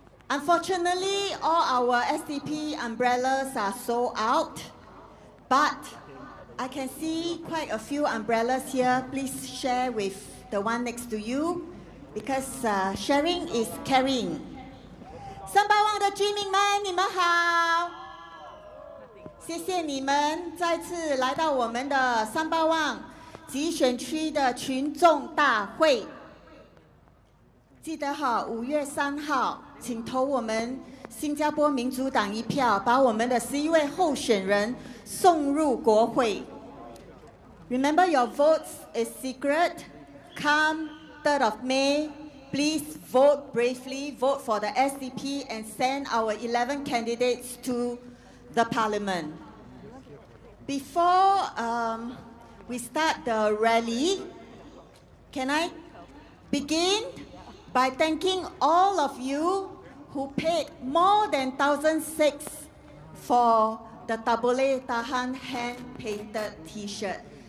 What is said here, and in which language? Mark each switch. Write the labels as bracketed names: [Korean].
[English] Unfortunately, all our SDP umbrellas are sold out, but I can see quite a few umbrellas here. Please share with the one next to you, because sharing is caring. [Chinese] 三巴旺的居民们，你们好！谢谢你们再次来到我们的三巴旺集选区的群众大会。记得好，5月3号。请投我们新加坡民主党一票，把我们的11位候选人送入国会。 [English] Remember, your votes is secret. Come 3rd of May, please vote bravely, vote for the SDP, and send our 11 candidates to the Parliament. Before we start the rally, can I begin by thanking all of you who paid more than 1,006 for the Tabole Tahan hand-painted T-shirt.